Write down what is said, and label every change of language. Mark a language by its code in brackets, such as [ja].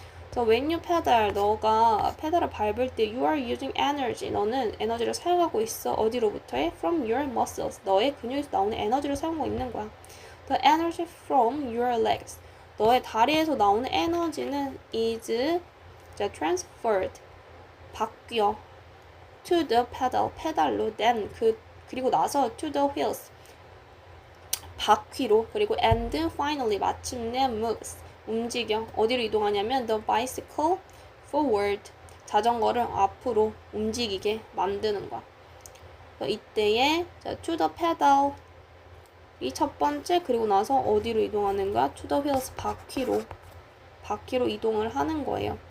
[en] So when you pedal, [ko] 너가 페달을 밟을 때 [en] you are using energy. [ko] 너는 에너지를 사용하고 있어. 어디로부터해? [en] From your muscles. [ko] 너의 근육에서 나오는 에너지를 사용하고 있는 거야. [en] The energy from your legs. [ko] 너의 다리에서 나오는 에너지는 [en] is transferred. [ko] 바뀌어. [en] To the pedal. [ko] 페달로. [en] Then [ko] 그리고 나서 [en] to the wheels. [ko] 바퀴로. 그리고 [en] and finally [ko] 마침내 moves. 움직여. 어디로 이동하냐면 [en] the bicycle forward. [ko] 자전거를 앞으로 움직이게 만드는 거야. 이때에 [en] to the pedal [ko] 이 첫 번째 그리고 나서 어디로 이동하는 거야? [en] to the wheels [ko] 바퀴로 이동을 하는 거예요.